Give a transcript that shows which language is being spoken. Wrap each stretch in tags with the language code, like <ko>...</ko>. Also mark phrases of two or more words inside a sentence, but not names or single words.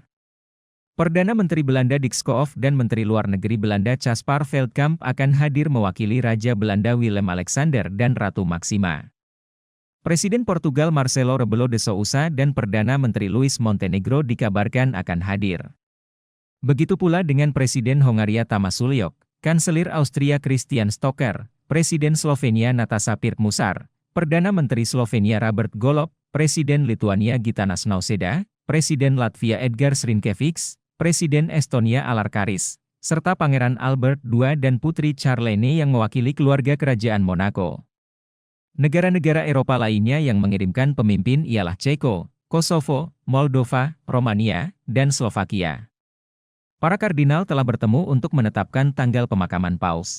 <id>Perdana Menteri Belanda Dick Schoof dan Menteri Luar Negeri Belanda Caspar Veldkamp akan hadir mewakili Raja Belanda Willem Alexander dan Ratu Maxima. Presiden Portugal Marcelo Rebelo de Sousa dan Perdana Menteri Luis Montenegro dikabarkan akan hadir. Begitu pula dengan Presiden Hongaria Tamas Sulyok, Kanselir Austria Christian Stocker, Presiden Slovenia Nataša Pirc-Musar, Perdana Menteri Slovenia Robert Golob, Presiden Lituania Gitanas Nausėda, Presiden Latvia Edgars Rinkēvičs, Presiden Estonia Alar Karis, serta Pangeran Albert II dan Putri Charlene yang mewakili keluarga Kerajaan Monaco. Negara-negara Eropa lainnya yang mengirimkan pemimpin ialah Ceko, Kosovo, Moldova, Romania, dan Slovakia. Para kardinal telah bertemu untuk menetapkan tanggal pemakaman Paus.</id>